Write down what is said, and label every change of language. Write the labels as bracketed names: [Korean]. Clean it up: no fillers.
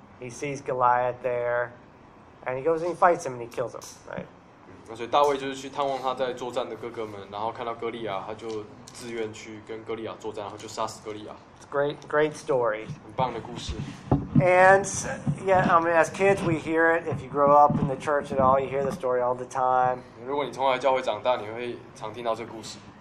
[English] He sees Goliath there, and he goes and he fights him and he kills him. Right. [Chinese] 所以大卫就是去探望他在作战的哥哥们，然后看到歌利亚，他就自愿去跟歌利亚作战，然后就杀死歌利亚。 [English] It's great, great story. [Chinese] 很棒的故事。 [English] And yeah, I mean, as kids, we hear it. If you grow up in the church at all, you hear the story all the time. [Chinese] 如果你从小教会长大，你会常听到这故事。